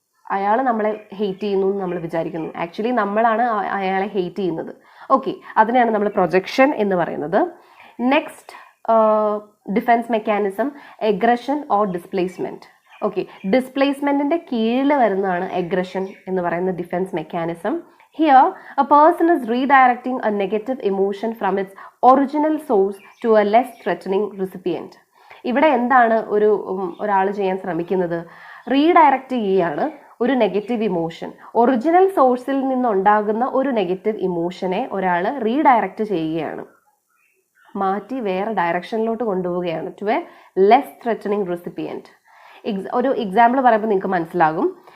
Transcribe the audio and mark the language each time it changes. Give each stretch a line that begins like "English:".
Malayalam: അയാൾ നമ്മളെ ഹെയ്റ്റ് ചെയ്യുന്നു എന്ന് നമ്മൾ വിചാരിക്കുന്നു. ആക്ച്വലി നമ്മളാണ് അയാളെ ഹെയ്റ്റ് ചെയ്യുന്നത്. ഓക്കെ, അതിനെയാണ് നമ്മൾ പ്രൊജക്ഷൻ എന്ന് പറയുന്നത്. Next defence mechanism എഗ്രഷൻ or displacement. Okay, ഡിസ്പ്ലേസ്മെന്റിന്റെ കീഴിൽ വരുന്നതാണ് എഗ്രഷൻ എന്ന് പറയുന്ന defence mechanism.
English: Here, a person is redirecting a negative emotion from its original source to a less threatening recipient.
Malayalam: ഇവിടെ എന്താണ് ഒരാൾ ചെയ്യാൻ ശ്രമിക്കുന്നത്? റീഡയറക്റ്റ് ചെയ്യുകയാണ് ഒരു നെഗറ്റീവ് ഇമോഷൻ. ഒറിജിനൽ സോഴ്സിൽ നിന്നുണ്ടാകുന്ന ഒരു നെഗറ്റീവ് ഇമോഷനെ ഒരാൾ റീഡയറക്റ്റ് ചെയ്യുകയാണ്, മാറ്റി വേറെ ഡയറക്ഷനിലോട്ട് കൊണ്ടുപോവുകയാണ്.
English: To a less threatening recipient.
Malayalam: ഒരു എക്സാമ്പിൾ പറയുമ്പോൾ നിങ്ങൾക്ക് മനസ്സിലാകും.